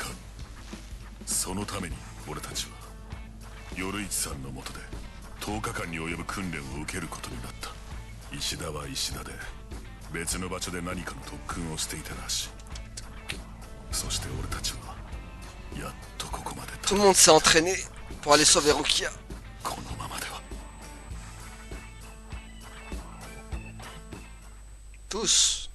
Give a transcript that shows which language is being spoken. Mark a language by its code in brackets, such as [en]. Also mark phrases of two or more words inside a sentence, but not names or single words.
[ja] そのために俺たちは夜市さんの下で10日間に及ぶ訓練を受けることになった。石田は石田で別の場所で何かの特訓をしていたらしい。そして俺たちはやっとここまで。 [fr] Tout le monde s'est entraîné pour aller sauver Rukia. [ja] このままでは。 [fr] Tous.